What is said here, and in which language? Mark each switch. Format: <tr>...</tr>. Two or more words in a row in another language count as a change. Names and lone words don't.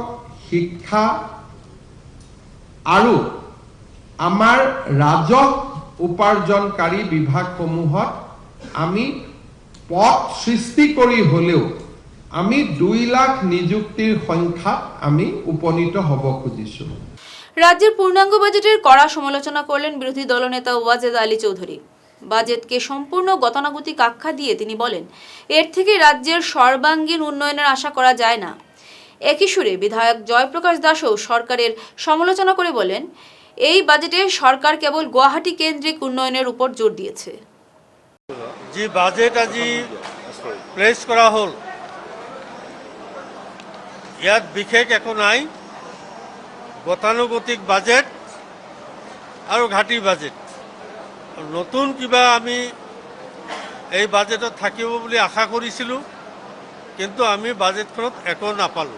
<as>শিক্ষা আৰু আমাৰ ৰাজহ উপাৰ্জনকাৰী বিভাগসমূহত আমি পদ সৃষ্টি কৰি হ'লেও আমি 2 লাখ নিযুক্তিৰ সংখ্যাত আমি উপনীত হ'ব খুজিছোঁ।</as> <bn>রাজ্যের পূর্ণাঙ্গ বাজেটের কড়া সমালোচনা করলেন বিরোধী দলনেতা ওয়াজেদ আলী চৌধুরী। বাজেটকে সম্পূর্ণ গতানুগতিক আখ্যা দিয়ে তিনি বলেন, এর থেকে রাজ্যের সর্বাঙ্গীন উন্নয়নের আশা করা যায় না। একই সুরে বিধায়ক জয়প্রকাশ দাসও সরকারের সমালোচনা করে বলেন, এই বাজেটে সরকার কেবল গুৱাহাটী কেন্দ্রিক উন্নয়নের উপর জোর দিয়েছে।</bn> <as>যে বাজেট আজি প্লেচ কৰা হ'ল, ইয়াত বিশেষ একো নাই। গতানুগতিক বাজেট আৰু ঘাটি বাজেট। নতুন কিবা আমি এই বাজেটত থাকিব বুলি আশা কৰিছিলোঁ, কিন্তু আমি বাজেটখনত একো নাপালোঁ।</as>